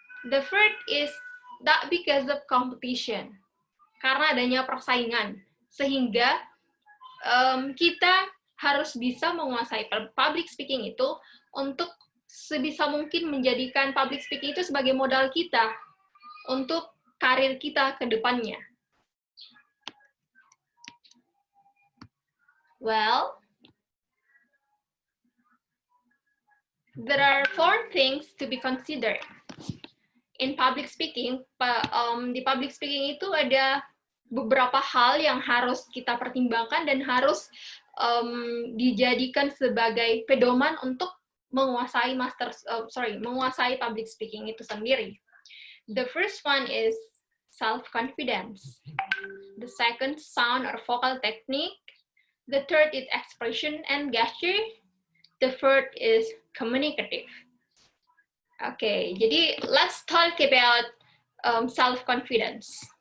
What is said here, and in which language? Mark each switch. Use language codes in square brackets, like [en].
[en] The third is that because of competition. [id] Karena adanya persaingan, sehingga kita harus bisa menguasai public speaking itu untuk sebisa mungkin menjadikan public speaking itu sebagai modal kita untuk karir kita ke depannya. [en] Well, there are 4 things to be considered. In public speaking, [id] di public speaking itu ada beberapa hal yang harus kita pertimbangkan dan harus dijadikan sebagai pedoman untuk menguasai menguasai public speaking itu sendiri. [en] The first one is self-confidence. The second, sound or vocal technique. The third is expression and gesture. The fourth is communicative. Okay, [id] jadi [en] let's talk about self-confidence.